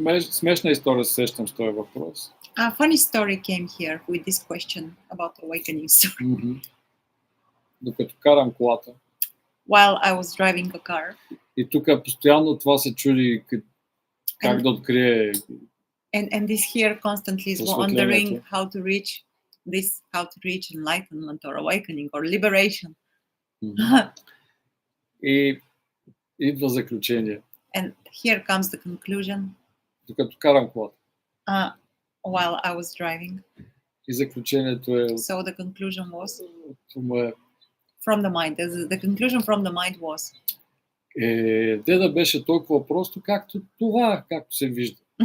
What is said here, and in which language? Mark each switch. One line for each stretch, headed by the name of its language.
Bulgarian: Смешна история се сещам с този въпрос.
English: A funny story came here with this question about awakening story.
Bulgarian: Докато карам колата.
English: While I was driving a car.
Bulgarian: И тук постоянно това се чуди как да открие.
English: And this here constantly is wondering how to reach this, how to reach enlightenment or awakening or liberation.
Bulgarian: И идва заключение.
English: And here comes the conclusion.
Bulgarian: Докато карам колата.
English: While I was driving.
Bulgarian: И заключението е.
English: So the conclusion was. From the mind. The conclusion from the mind was.
Bulgarian: Да беше толкова просто, както това, както се вижда.